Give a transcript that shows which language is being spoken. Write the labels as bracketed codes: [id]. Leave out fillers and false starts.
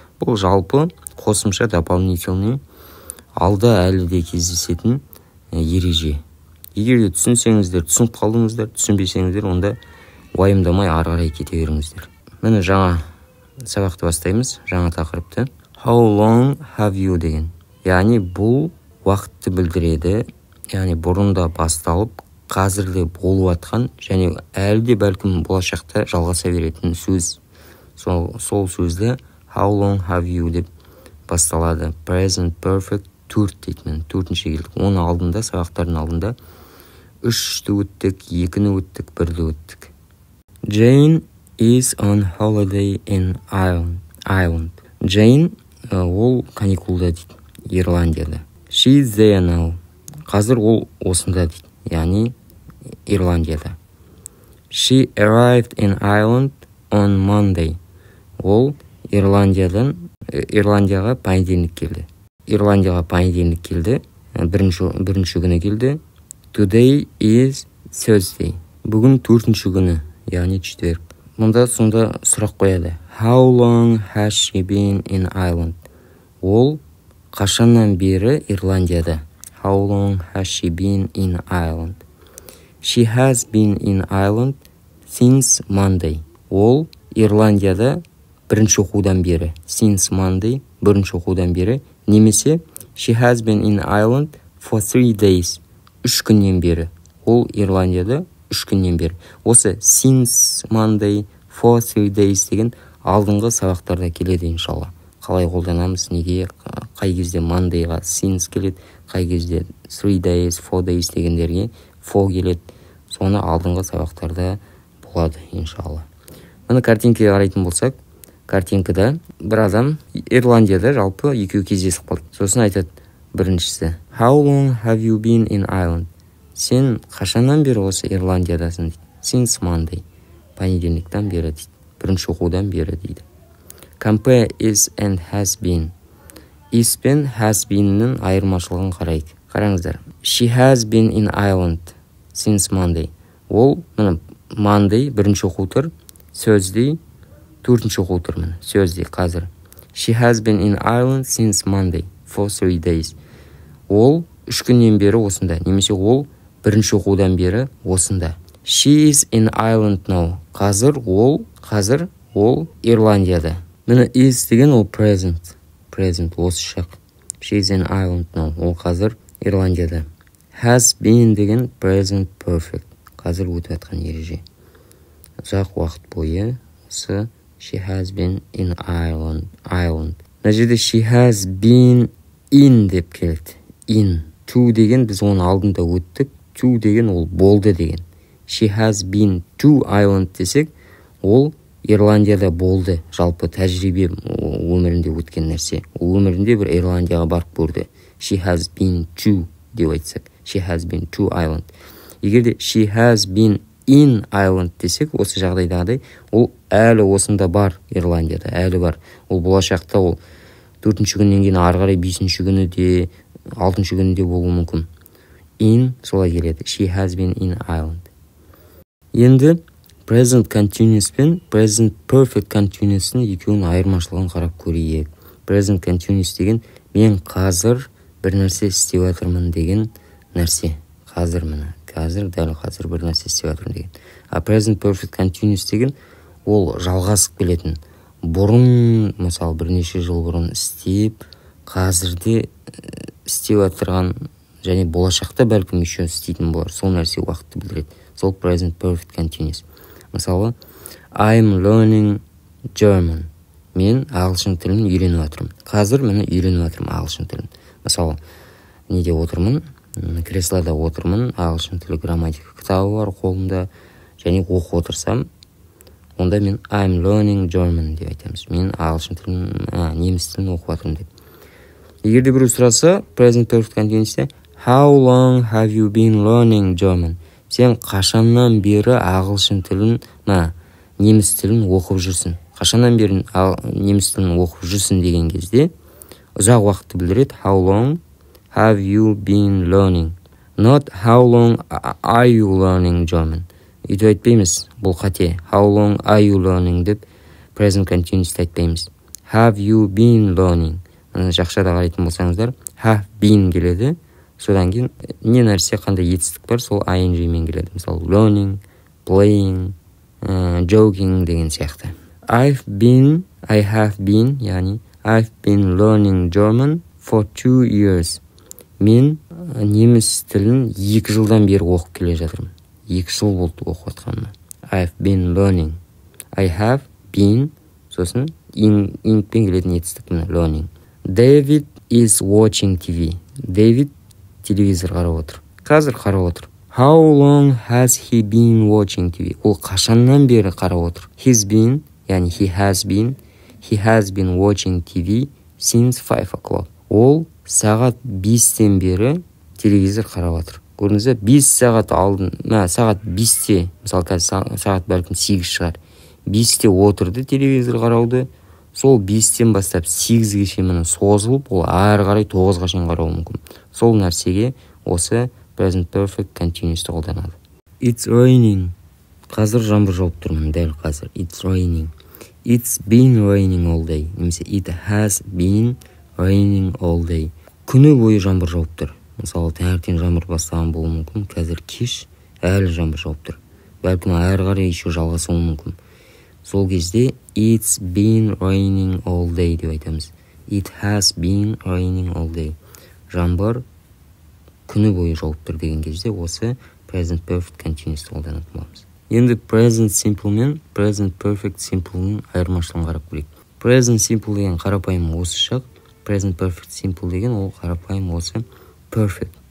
[kk] Бұл жалпы қосымша дополнительный алда әлі де кездесетін ереже. Егер де түсінсеңіздер, түсініп қалдыңыздар, түсінбесеңіздер, онда уайымдамай ары қарай кете беріңіздер. Міне жаңа сабақты бастаймыз, жаңа тақырыпты. [en] How long have you деген. [kk] Яғни бұл уақытты білдіреді, яғни бұрында басталып, қазірде болып атқан және әлі де бәлкім болашақта жалғаса беретін сөз. Сол сөзді [en] how long have you [kk] деп басталады. Present perfect 4 дейтін. 4-ші келдік. Оның алдында, сабақтардың алдында 3-ті өттік, 2-ні өттік, 1-ді өттік. [en] Jane is on holiday in Ireland. [kk] Jane ол каникулда дейді, Ирландияда. [en] She is there now. [kk] Қазір ол осында дейді, яғни Ирландияда. [en] She arrived in Ireland on Monday. [kk] Ол Ирландияға понедельник келді. Ирландияға понедельник келді, бірінші күні келді. [en] Today is Thursday. [kk] Бүгін 4-ші күні, яғни четверг. Мұнда сонда сұрақ қояды. [en] How long has she been in Ireland? [kk] Ол қашаннан бері Ирландияда? [en] How long has she been in Ireland? She has been in Ireland since Monday. [kk] Ол Ирландияда бірінші оқудан бері. [en] Since Monday, [kk] бірінші оқудан бері. [en] Немесе she has been in Ireland for 3 days. [kk] 3 күннен бері. Ол Ирландияда 3 күннен бері. Осы [en] since Monday for 3 days [kk] деген алдыңғы сабақтарда келеді иншалла. Қалай қолданамыз, неге, қай кезде Mondayға since келеді, қай кезде 3 days, 4 days дегендерге for келеді. Соны алдыңғы сабақтарда болады иншалла. Мұны картинкаға қарайтын болсақ, картинкада бір адам Ирландияда жалпы екеуі кездесіп қалды. Сосын айтады біріншісі [en] How long have you been in Ireland? [kk] Сен қашаннан бері осы Ирландиядасың дейді. [en] Since Monday. [kk] Понедельниктен бері дейді. Бірінші оқудан бері дейді. [en] Compare is and has been. [kk] Is пен has been'нің айырмашылығын қарайық. Қараңыздар. [en] She has been in Ireland since Monday. [kk] Ол міне Monday бірінші оқу тұр. Thursday төртінші оқу тұр міне. Thursday қазір. [en] She has been in Ireland since Monday for 3 days. [kk] Ол 3 күннен бері осында. Немесе ол бірінші оқудан бері осында. [en] She is in Ireland now. [kk] Қазір ол Ирландияда. Міне is деген ол present. Present осы шақ. [en] She is in Ireland now. [kk] Ол қазір Ирландияда. Has been деген present perfect. Қазір өтіп жатқан ереже. Ұзақ уақыт бойы осы [en] she has been in Ireland. [kk] Мына жерде [en] she has been in [kk] деп келді. In. To деген біз оны алдында өттік. To деген ол болды деген. [en] She has been to Ireland десек, [kk] ол Ирландияда болды. Жалпы тәжірибе өмірінде өткен нәрсе. Өмірінде бір Ирландияға барып көрді. [en] She has been to деп айтсақ. She has been to Ireland. [kk] Егер де [en] she has been in Ireland [kk] десек, осы жағдайдағыдай, ол әлі осында бар Ирландияда, әлі бар. Ол болашақта ол 4-ші күннен кейін ары қарай 5-ші күні де 6-ші күні де болуы мүмкін. In солай келеді. [en] She has been in Ireland. [kk] Енді present continuous пен present perfect continuous'ның екеуінің айырмашылығын қарап көрейік. Present continuous деген мен қазір бір нәрсе істеп жатырмын деген нәрсе. Қазір міне. Дәл қазір бір нәрсе істеп жатырмын деген. А present perfect continuous деген ол жалғасып келетін. Бұрын, мысалы, бірнеше жыл бұрын істеп, қазірде істеп жатырған және болашақта бәлкім еще істейтін болар. Сол нәрсе уақытты білдіреді. Сол present perfect continuous. Мысалы, [en] I'm learning German. [kk] Мен ағылшын тілін үйреніп жатырмын. Қазір мені үйреніп жатырмын ағылшын тілін. Мысалы, неде отырмын? Креслода отырмын. Ағылшын тілі грамматика кітабы бар қолымда. Және оқып отырсам, онда мен [en] I'm learning German [kk] деп айтамыз. Мен ағылшын тілін, неміс тілін оқып жатырмын деп. Егер де біреу сұраса, [en] present perfect continuous'те How long have you been learning German? [kk] Сен қашаннан бері ағылшын тілін, неміс тілін оқып жүрсің? Қашаннан бері неміс тілін оқып жүрсің деген кезде ұзақ уақытты білдіреді. [en] How long have you been learning? Not how long are you learning German? [kk] Өйтіп айтпаймыз, бұл қате. [en] How long are you learning деп present continuous айтпаймыз. Have you been learning? [kk] Жақшада қарайтын болсаңыздар, have been келеді. Содан кейін не нәрсе қандай етістік бар, сол ing мен келеді. Мысалы, learning, playing, joking деген сияқты. [en] I have been, яғни I've been learning German for 2 years. [kk] Мен неміс тілін 2 жылдан бері оқып келе жатырмын. 2 жыл болды оқып жатқаныма. [en] I've been learning. I have been, [kk] сосын ингпен келетін етістік міне learning. [en] David is watching TV. [kk] David телевизор қарап отыр. Қазір қарап отыр. [en] How long has he been watching TV? [kk] Ол қашаннан бері қарап отыр. [en] He's been, яғни he has been watching TV since 5 o'clock. [kk] Ол сағат 5-тен бері телевизор қарап отыр. Көрдіңіз бе? 5 сағат алдын, сағат 5-те, мысалы қазір сағат бәлкім 8 шығар. 5-те отырды телевизор қарауды. Сол 5-тен бастап 8-ге шейін созылып, ол ары қарай 9-ға шейін қарауы мүмкін. Сол нәрсеге осы present perfect continuous'ты қолданады. [en] It's raining. [kk] Қазір жаңбыр жауып тұрмын, дәл қазір. [en] It's raining. It's been raining all day. Немесе it has been raining all day. [kk] Күні бойы жаңбыр жауып тұр. Мысалы, таңертең жаңбыр бастаған болуы мүмкін. Қазір кеш әлі жаңбыр жауып тұр. Бәлкім ары қарай еще жалғасуы мүмкін. Сол кезде [en] it's been raining all day [kk] деп айтамыз. [en] It has been raining all day. [kk] Жаңбыр күні бойы жауып тұр деген кезде осы present perfect continuous қолданатын боламыз. Енді present simple мен present perfect simple'ның айырмашылығын қарап көрейік. Present simple деген қарапайым осы шақ, present perfect simple деген ол қарапайым осы perfect.